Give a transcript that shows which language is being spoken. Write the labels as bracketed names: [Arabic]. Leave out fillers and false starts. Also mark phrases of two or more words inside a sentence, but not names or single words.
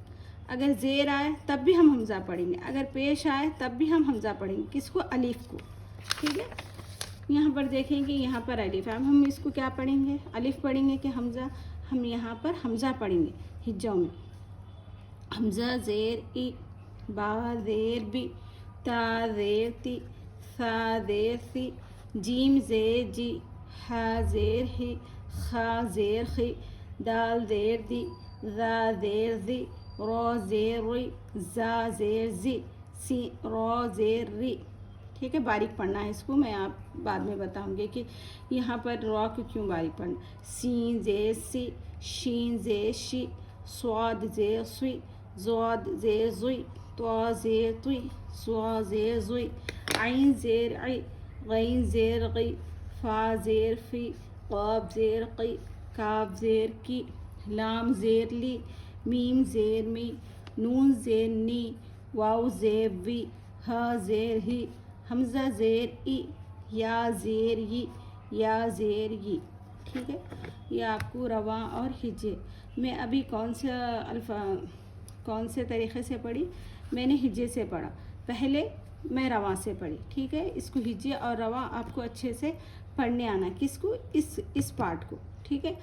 [Urdu] اگر زیر آئے تب بھی ہم حمزہ پڑھیں گے. اگر پیش آئے تب بھی ہم حمزہ پڑھیں گے. کس کو؟ الف کو. ٹھیک ہے. یہاں پر دیکھیں کہ یہاں پر الف ہے، ہم اس کو کیا پڑھیں گے؟ الف پڑھیں گے کہ حمزہ؟ ہم یہاں پر حمزہ پڑھیں گے ہجوں میں. حمزہ زیر ای، با زیر بی، تا زیر تی، ثا زیر سی، جیم زیر جی، ہا زیر ہی، خا زیر خی، دال زیر دی، زا زیر زی، رو زیر ری، زا زیر زی، سی، رو زیر ری. ٹھیک ہے. باریک پڑھنا ہے اس کو. میں آپ بعد میں بتاؤں گی کہ یہاں پر رو کو کیوں باریک پڑھنا. سین زیر سی، شین زیر شی، صاد زیر سوئی، زود زیر زوئی، طا زیر توئی، صا زیر زوئی، عین زیر عی، غین زیر غی، فا زیر فی، قاف زیر قی، کاف زیر کی، لام زیر لی، میم زیر می، نون زیر نی، واو زیر وی، ہا زیر ہی، حمزہ زیر ای، یا زیر ی، یا زیر ی. ٹھیک ہے. یہ آپ کو رواں اور ہجے میں ابھی کون سے طریقے سے پڑھی؟ میں نے ہجے سے پڑھا، پہلے میں رواں سے پڑھی. ٹھیک ہے. اس کو ہجے اور رواں آپ کو اچھے سے پڑھنے آنا. کس کو؟ اس پارٹ کو. ٹھیک ہے.